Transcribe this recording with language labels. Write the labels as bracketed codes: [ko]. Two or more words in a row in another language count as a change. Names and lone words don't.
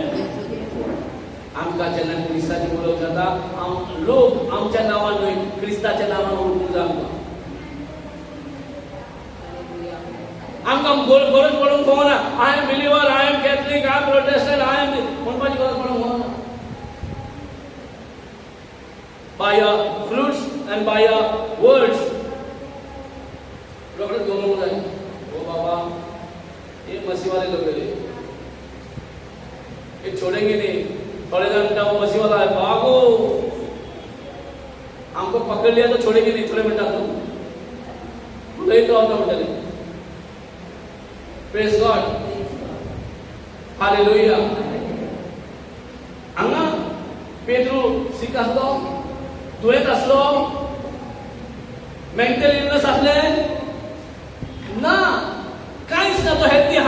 [kok] आमकां जेन्ना क्रिस्ताची वळख जाता, लोक आमच्या नांवान न्हय, क्रिस्ताच्या नांवान वळखूंक जाय आमकां. आमकां गरज पडूंक पडना, [en] I am believer, I am Catholic, I am Protestant, I am [kok] म्हणपाची गरज पडूंक पडना. [en] By your fruits and by your words. [kok] रोकडेच दोन जाय. [hi] ओ बाबा, ये मसीह वाले लोग गए, ये छोड़ेंगे नहीं. थोड़े दिन का वो मसीह वाला है, भागो, हमको पकड़ लिया तो छोड़ेंगे नहीं, थोड़े मिनट तो नहीं तो होता बेटा नहीं. [en] Praise God, Hallelujah. [kok] हांगा पेद्रू सीक आसलो, दुयेंत आसलो, [en] mental illness [kok] आसले ना, कांयच ना, तो हेल्दी आहा.